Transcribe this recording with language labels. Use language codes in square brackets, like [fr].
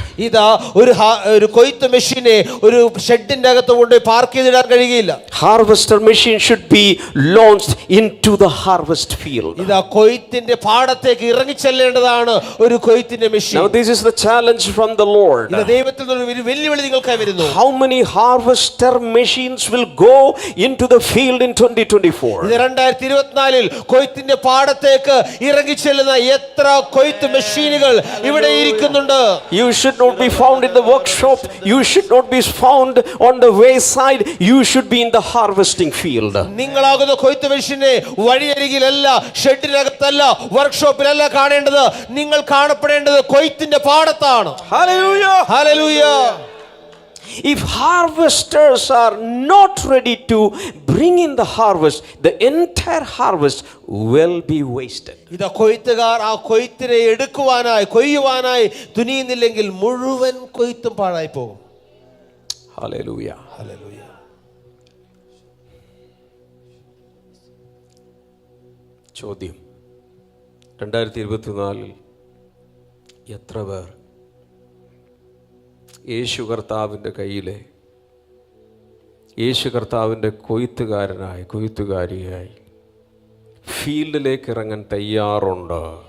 [ml] ഇതാ ഒരു കൊയ്ത്ത് മെഷീനെ ഒരു ഷെഡിന്റെ അകത്ത് കൊണ്ട് പാർക്ക് ചെയ്തിടാൻ കഴിയില്ല. [en] Harvester machine should be launched into the harvest field. [ml] ഇതാ കൊയ്ത്തിന്റെ പാടത്തേക്ക് ഇറങ്ങി ചെല്ലേണ്ടതാണ് ഒരു കൊയ്ത്തിന്റെ machine. [en] Now this is the challenge from the Lord. [ml] ഇത് ദൈവത്തിൽ നിന്ന് ഒരു വെല്ലുവിളി നിങ്ങൾക്കായി വരുന്നു. [en] How many harvester machines will go into the field in 2024? [ml] ഇത് 2024 കൊയ്ത്തിന്റെ പാടത്തേക്ക് ഇറങ്ങി ചെല്ലുന്ന എത്ര കൊയ്ത്ത് മെഷീനുകൾ ഇവിടെ ഇരിക്കുന്നുണ്ട്. [en] You should not be found in the workshop. You should not be found on the wayside. You should be in the harvesting field. [ml] നിങ്ങളാകുന്ന കൊയ്ത്ത് മെഷീനെ വഴിയരികിലല്ല, ഷെഡിനകത്തല്ല, വർക്ക്ഷോപ്പിലല്ല കാണേണ്ടത്. നിങ്ങൾ കാണപ്പെടേണ്ടത് കൊയ്ത്തിന്റെ പാടത്താണ്. [en] Hallelujah. Hallelujah. If harvesters are not ready to bring in the harvest, the entire harvest will be wasted. [ml] ഇതാ കൊയ്ത്തുകാർ ആ കൊയ്ത്തിനെ എടുക്കുവാനായി, കൊയ്യുവാനായി തുനിയുന്നില്ലെങ്കിൽ മുഴുവൻ കൊയ്ത്തും പാഴായി പോകും. [en] Hallelujah. Hallelujah. [ml] ചോദ്യം, 2024 എത്ര പേർ യേശു കർത്താവിൻ്റെ കയ്യിലെ, യേശു കർത്താവിൻ്റെ കൊയ്ത്തുകാരനായി, കൊയ്ത്തുകാരിയായി ഫീൽഡിലേക്ക് ഇറങ്ങാൻ തയ്യാറുണ്ട്?